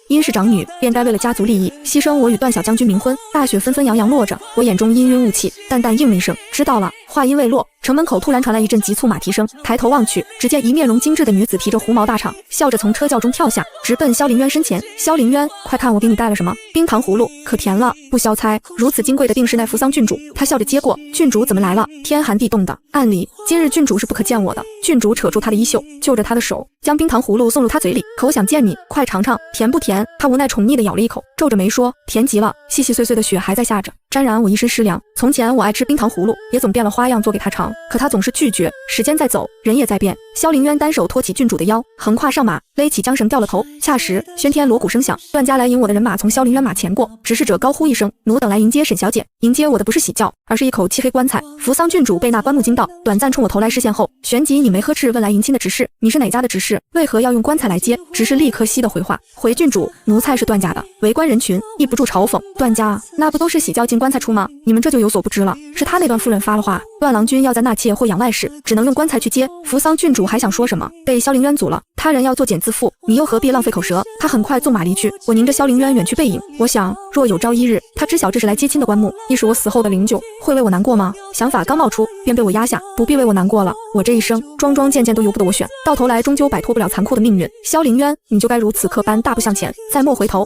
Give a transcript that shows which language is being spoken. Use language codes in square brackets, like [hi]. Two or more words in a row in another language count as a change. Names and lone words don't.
[zh] 因是長女，便該為了家族利益，犧牲我與段小將軍冥婚。” 大雪紛紛揚揚落着，我眼中氤氲霧氣，淡淡應了一聲：“知道了。” 話音未落，城門口突然傳來一陣急促馬蹄聲，抬頭望去，只見一面容精致的女子提着狐毛大氅，笑着從車轎中跳下，直奔蕭凌淵身前。蕭凌淵，快看我給你帶了什麼！冰糖葫蘆，可甜了。不消猜，如此金貴的定是那扶桑郡主。他笑着接過，郡主怎麼來了？天寒地凍的，按理今日郡主是不可見我的。郡主扯住他的衣袖，就着他的手，將冰糖葫蘆送入他嘴裡。可我想見你，快嘗嘗，甜不甜？他无奈寵溺地咬了一口，皺着眉說：“甜極了。” 細細碎碎的雪還在下着，沾染我一身濕涼。從前我愛吃冰糖葫蘆，也總變了花樣做給他嘗，可他總是拒絕。時間在走，人也在變。蕭凌淵單手托起郡主的腰，橫跨上馬，勒起韁繩掉了頭。恰時喧天鑼鼓聲響，段家來迎我的人馬從蕭凌淵馬前過，指使者高呼一聲：“奴等來迎接沈小姐。” 迎接我的不是喜轎，而是一口漆黑棺材。扶桑郡主被那棺木驚到，短暫冲我投來視線後，旋即你眉呵斥，問來迎親的執事：“你是哪家的執事？為何要用棺材來接？” 執事立刻稀的回話：“回郡主，奴才是段家的。”圍觀人群抑不住嘲諷：“段家那不都是喜轎進棺材出嗎？你們這就有所不知了，是他那段夫人發了話，段郎君要在纳妾或養外事，只能用棺材去接。” 扶桑郡主還想說什麼，被蕭凌淵阻了。他人要作繭自負，你又何必浪費口舌？他很快縱馬離去，我凝着蕭凌淵遠去背影。我想，若有朝一日，他知曉這是來接親的棺木，亦是我死後的靈柩，會為我難過嗎？想法剛冒出，便被我壓下，不必為我難過了。我這一生，樁樁件件都由不得我選，到頭來終究擺脫不了殘酷的命運。蕭凌淵，你就該如此刻般大步向前，再莫回頭。